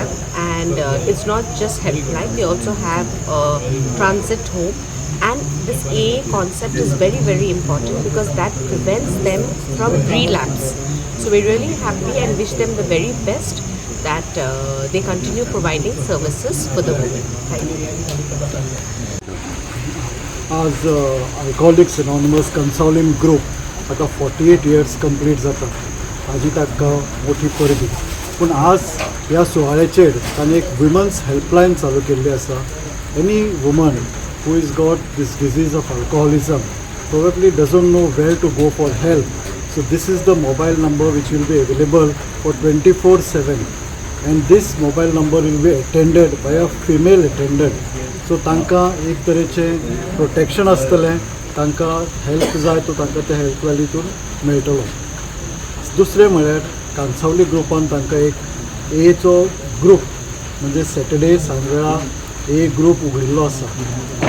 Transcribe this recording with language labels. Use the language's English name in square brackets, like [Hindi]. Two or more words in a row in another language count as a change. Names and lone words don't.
[English] And it's not just helpline, they also have a transit home. And this AA concept is very, very important because that prevents them from relapse. So we're really happy and wish them the very best that they continue providing services for the women. Thank you. [Konkani] आज अल्कोहोलिक्स एनॉनिमस कन्सॉलिंग ग्रूप आता [English] 48 years complete [Konkani] जाता हाजी ताका मोठी परबी पूण आज ह्या सुवाळ्याचेर ताणें एक [English] women's helpline [Konkani] चालू केल्ली आसा [English] any woman who is got this disease of alcoholism probably doesn't know where to go for help so this is the mobile number which will be available for 24/7 and this mobile number will be attended by a female attendant. [Konkani] सो तांकां एक तरेचें प्रोटेक्शन आसतलें तांकां हेल्प जाय तो तांकां त्या हेल्पलायनीतून मेळटलो. दुसरें म्हळ्यार कांसावली ग्रुपान तांकां एक एचो ग्रूप म्हणजे सॅटर्डे सांजवेळा ए ग्रूप उगडिल्लो आसा.